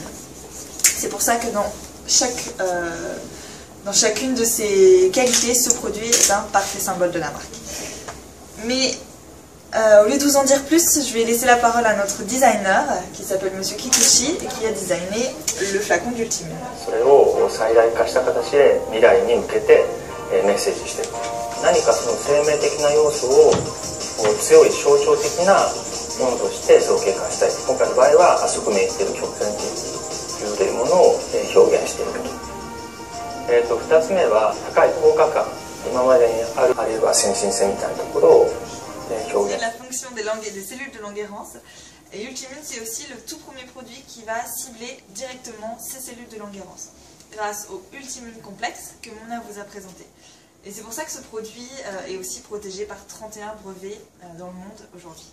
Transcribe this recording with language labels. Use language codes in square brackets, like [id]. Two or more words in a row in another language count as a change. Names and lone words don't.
[fr] C'est pour ça que dans chacune de ses qualités, ce produit est un parfait symbole de la marque. Mais au lieu de vous en dire plus, je vais laisser la parole à notre designer qui s'appelle Monsieur Kikuchi et qui a designé le flacon d'Ultimune. [ja] それを最大化した形で未来に向けてメッセージしている。何かその生命的な要素を強い象徴的なものとして造形化したい。今回の場合はあそこに言っている曲線というものを表現していると。2つ目は高い効果感。今までにあるいは先進性みたいなところを [fr] C'est la fonction des cellules de Langerhans. Et Ultimune, c'est aussi le tout premier produit qui va cibler directement ces cellules de Langerhans, grâce au Ultimune Complex que Mona vous a présenté. Et c'est pour ça que ce produit est aussi protégé par 31 brevets dans le monde aujourd'hui.